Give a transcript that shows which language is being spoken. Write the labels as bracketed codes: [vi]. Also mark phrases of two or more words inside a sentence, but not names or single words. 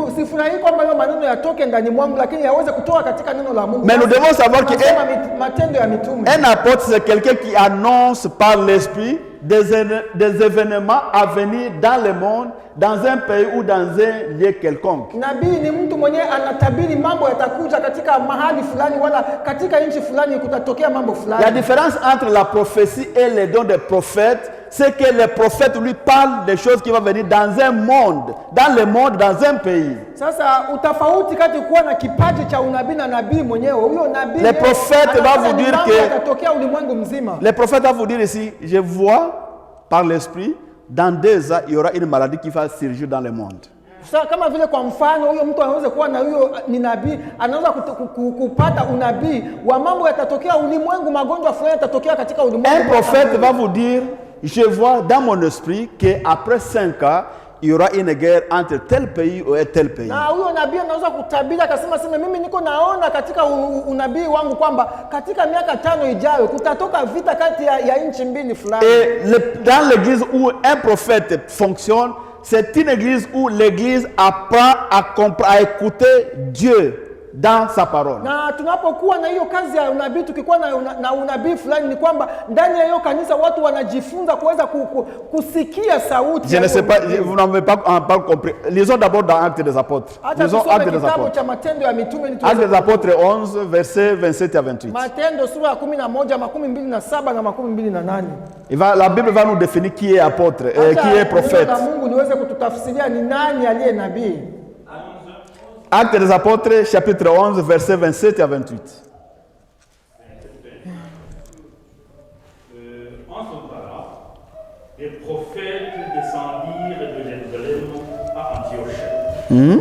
[fr] Mais nous devons savoir qu'un apôtre, c'est quelqu'un qui annonce par l'esprit des événements à venir dans le monde, dans un pays ou dans un lieu quelconque. [sw] Nabii ni mtu mwenye anatabiri mambo yatakuja katika mahali fulani wala katika nchi fulani kutatokea mambo fulani. [fr] La différence entre la prophétie et les dons des prophètes, c'est que les prophètes lui parlent des choses qui vont venir dans un monde, dans le monde, dans un pays. [sw] Sasa utafauti kati kuwa na kipaji cha unabii na nabii mwenyewe. Huyo nabii [fr] Les prophètes vont vous dire que [sw] yatatokea ulimwengu mzima. [fr] les prophètes vont vous dire ici, je vois par l'esprit, dans 2 ans, il y aura une maladie qui va surgir dans le monde. [sw] Sasa kama vile kwa mfano huyo mtu anaweza kuwa na huyo ni nabii, anaweza kupata unabii wa mambo yatatokea ulimwengu, magonjwa fulani yatatokea katika ulimwengu. [fr] Un prophète va vous dire, je vois dans mon esprit qu'après 5 ans, il y aura une guerre entre tel pays et tel pays. [sw] Na huyo nabii anaweza kutabiri akasema mimi niko naona katika unabii wangu kwamba katika miaka 5 ijayo kutatoka vita kati ya nchi mbili fulani. [fr] Et dans l'église où un prophète fonctionne, c'est une église où l'église apprend à écouter Dieu dans sa parole. [sw] Na tunapokuwa na hiyo kazi ya unabii, tukikuwa na unabii fulani, ni kwamba ndani ya hiyo kanisa watu wanajifunza kuweza kusikia sauti. [fr] Je ne sais pas, vous n'avez pas compris. Lisons d'abord dans Actes des Apôtres. Lisons Actes des Apôtres. Actes des Apôtres 11, versets 27 à 28. [sw] Matendo sura ya 11, 27 na 28. [fr] La Bible va nous définir qui est apôtre et qui est prophète. [sw] Mungu niweze kututafsiria ni nani aliye nabii. [fr] Actes des Apôtres, chapitre 11, versets 27 à 28. En ce temps-là, les prophètes descendirent de Jérusalem à Antioche.